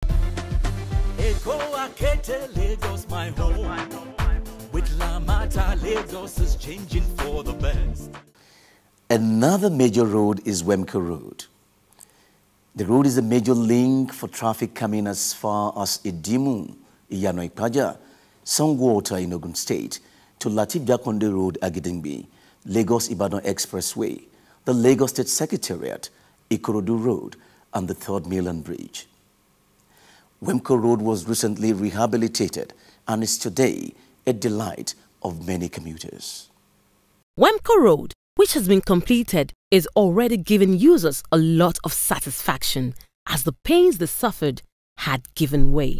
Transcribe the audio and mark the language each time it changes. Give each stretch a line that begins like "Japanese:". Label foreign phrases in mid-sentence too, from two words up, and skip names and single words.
English: Lagos, my home. With LAMATA, Lagos is changing for the best. Another major road is Wemko Road. The road is a major link for traffic coming as far as Idimu, Iyanoipaja, Songwater in Ogun State, to Latif Jakonde Road, Agidingbi, Lagos-Ibadan Expressway, the Lagos State Secretariat, Ikorodu Road, and the Third Mainland Bridge. Wemko Road was recently rehabilitated and is today a delight of many commuters. Wemko Road, which has been completed, is already giving users a lot of satisfaction as the pains they suffered had given way.